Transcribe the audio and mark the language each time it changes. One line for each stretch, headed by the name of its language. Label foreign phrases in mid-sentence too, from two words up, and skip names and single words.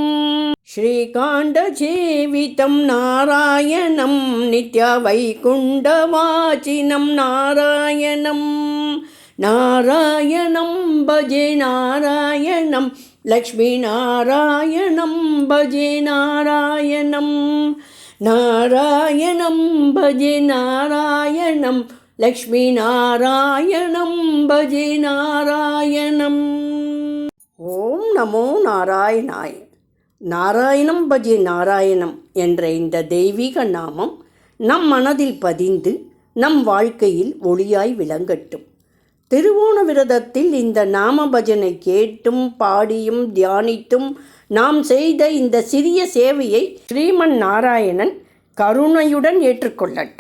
Sanskrit: श्रीकाण्डसेवितं नारायणं, नित्यवैकुण्ठवासिनं नारायणं, नारायणं भजे नारायणं, लक्ष्मी नारायणं भजे नारायणं, नारायणं भजे नारायणं, लक्ष्मी नारायणं भजे नारायणं. ओम् नमो नारायणाय. नारायणं भजे नारायणं
Tamil: என்ற இந்த தெய்வீக நாமம் நம் மனதில் பதிந்து நம் வாழ்க்கையில் ஒளியாய் விளங்கட்டும். திருவோண விரதத்தில் இந்த நாம பஜனை கேட்டும் பாடியும் தியானித்தும் நாம் செய்த இந்த சிறிய சேவையை ஸ்ரீமன் நாராயணன் கருணையுடன் ஏற்றுக்கொள்ளட்டும்.